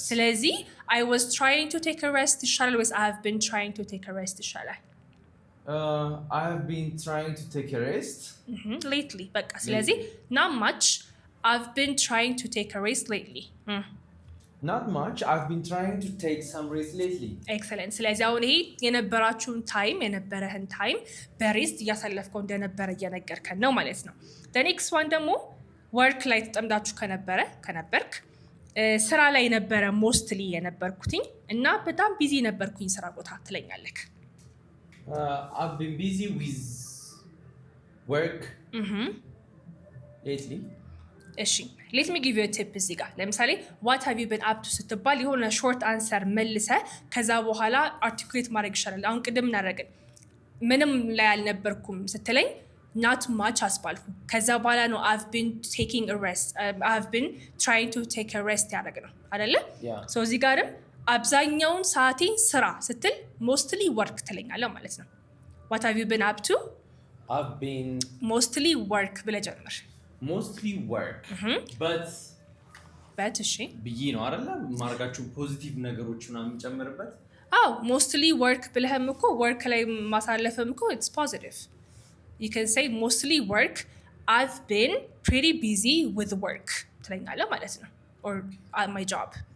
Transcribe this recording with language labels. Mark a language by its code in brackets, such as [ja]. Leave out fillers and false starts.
[en] ስለዚህ I was trying to take a rest [am] ይሻላል ወይስ [en] I have been trying to take a rest ይሻላል I have been trying to take a rest lately በቃ ስለዚህ not much I've been trying to take a rest lately not much I've been trying to take some rest lately [am] excellent ስለዚህ አሁን ይሄ የነበራችሁን የነበረህን ታይም በሬስት እያሳለፍከው እንደነበረ እየነገርከን ነው ማለት ነው [en] the next one [am] ደግሞ ወርክ ላይ ተጠምዳችሁ ከነበርክ ስራ ላይ ነበረ ሞስትሊ የነበርኩትኝ እና በጣም ቢዚ ነበርኩኝ ስራ ቦታ ትለኛለህ [en] I've been busy with work lately [am] እሺ [en] let me give you a tip [am] እዚህ ጋር ለምሳሌ [en] what have you been up to [am] ስትባል የሆነ short answer መልሰ ከዛ በኋላ articulate ማድረግ ይሻላል አሁን ቅድም እናደረግን ምንም ላይ አልነበርኩም ስትለኝ [en] not much አስባልኩ። [am] ከዛ በኋላ ነው [en] I've been taking a rest, I've been trying to take a rest [am] ያደረግ ነው አይደለ? ሶ እዚህ ጋርም አብዛኛውን ሰዓቴን ስራ ስትል [en] mostly work [am] ትለኛለህ ማለት ነው። [en] What have you been up to? I've been mostly work [am] ብለህ ጀምር። [en] mostly work but [am] እሺ ብዬ ነው አይደለ? ማርጋችሁ ፖዚቲቭ ነገሮች ምናምን ጨምርበት። [en] mostly work [am] ብለህም እኮ work ላይ ማሳለፍም እኮ [en] it's positive. You can say mostly work. I've been pretty busy with work [am] ትለኛለህ ማለት ነው። [en] or at my job.